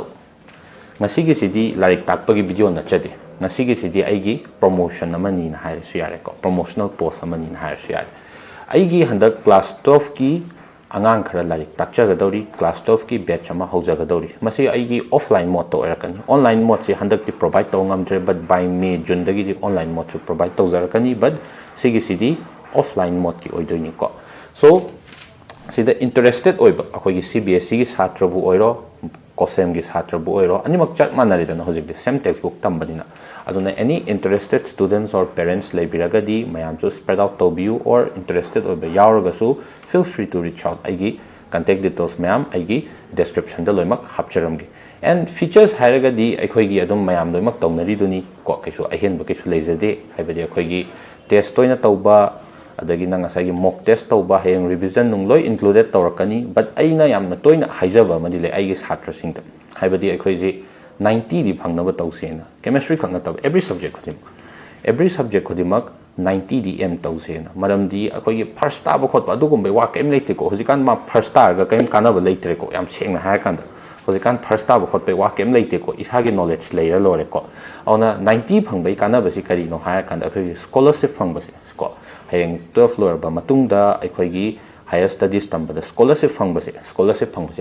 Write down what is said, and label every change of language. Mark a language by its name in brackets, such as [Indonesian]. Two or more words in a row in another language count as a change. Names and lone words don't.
[Manipuri] Ngasigi sidi larik takpagi video na chade. Ngasigi sidi aigi promotion amani na hire siyare ko. [English] Promotional post [Manipuri] amani na hire siyare. Aigi handak class 12 ki angang khara larik takchagadori class 12 ki batch ama haujagadori. Masi aigi [English] offline mode [Manipuri] to erakani. [English] Online mode [Manipuri] si handak ti provide to ngamdre [English] but by May June [Manipuri] dagi di [English] online mode [Manipuri] to provide to zarakani but sigi sidi [English] offline mode [Manipuri] ki oidoni ko. So sida interested oiba akogi CBSE ki chhatra bu oiro COHSEM की छात्र बु ओइरो अनिमक चक मानरिदन हजिक [English] same text book [Manipuri] तंबदिना अदुना एनी [English] interested students and parents [Manipuri] लेबिरगदी मयामसु [English] spread out [Manipuri] तोबियु और इंटरेस्टेड ओइबे यावरगसु [English] feel free to reach out [Manipuri] आइगी [English] contact details [Manipuri] मयाम आइगी डिस्क्रिप्शन द लोइमक हापचरमगी [English] and features [Manipuri] हायरगदी अखोइगी अदुम मयाम लोइमक तौनरिदुनी को कैसु अहेनब कैसु लेजदे हाइबदि अखोइगी टेस्ट तोइना तौबा अदगी नंगासागी [English] mock test [Manipuri] तौबा हेंग रिविजन नुंगलोय इंक्लूडेड तौरकनी बट अइना यामना तोइना हाइजबा मदि ले आइगी छात्रसिंग हाइबदि अखोइजी 90 दि फंगनब तौसेना केमिस्ट्री खंगना तब एवरी सब्जेक्ट खुदिमक 90 दि एम तौसेना मरमदि अखोइगी फर्स्ट ताब खोतबा अदुगुंबे वा केम लेतेको हजिकान मा फर्स्ट तारगा केम कानब लेतरेको याम सेंगना हायकांदा हजिकान फर्स्ट ताब खोतबे वा केम लेतेको इसागी [English] knowledge layer [Manipuri] लोरेको औना 90 फंगबे कानबसि करिनो हायकांदा अखोइगी स्कॉलरशिप फंगबसि को हेंग 12 लोरबा मतुंगदा अखोइगी [English] higher studies [Manipuri] तंबदा स्कॉलरशिप फंगबसि